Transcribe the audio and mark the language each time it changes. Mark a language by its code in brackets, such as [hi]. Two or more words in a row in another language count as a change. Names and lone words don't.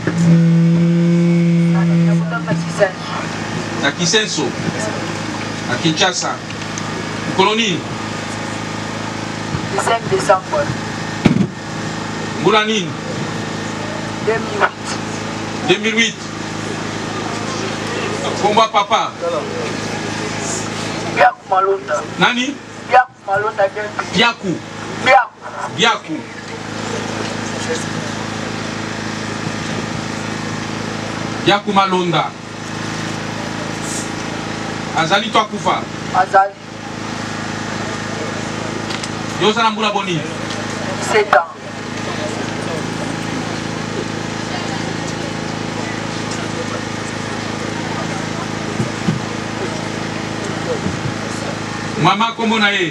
[ln] Na Kisenso. Na Kinshasa. Colonie. [fr] 5 décembre Moulanine. 2008. Combat papa. Biaku Malonda. [ln] Nani? Biaku Malonda. Biaku. Biaku. Biaku Malonda. Azali to akufa. Azali. Yosa Nambula Boni. [fr] 7 ans. [ln] Mama Komonae.